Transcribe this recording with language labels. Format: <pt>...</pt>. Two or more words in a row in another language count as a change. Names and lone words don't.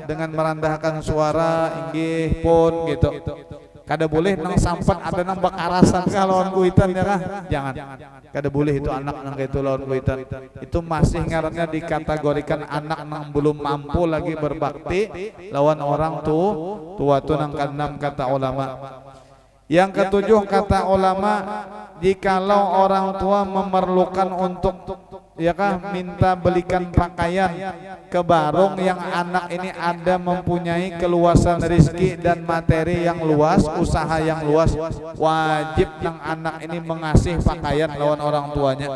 <id>Dengan merendahkan suara, inggih pun gitu.</id> <bjn>Kada boleh nang sampat ada nang bakarasan kah lawan kuitan ya kah?</bjn> <id>Jangan.</id> <bjn>Kada boleh itu anak nang itu lawan kuitan. Itu masih ngarannya dikategorikan anak nang belum mampu lagi berbakti lawan orang tua tu nang keenam kata ulama.</bjn> <id>Yang ketujuh kata ulama, jikalau orang tua memerlukan untuk ya kah minta belikan pakaian ke barong yang anak ini ada mempunyai keluasan rezeki dan materi yang luas, usaha yang luas, wajib yang anak ini mengasih pakaian lawan orang tuanya.</id>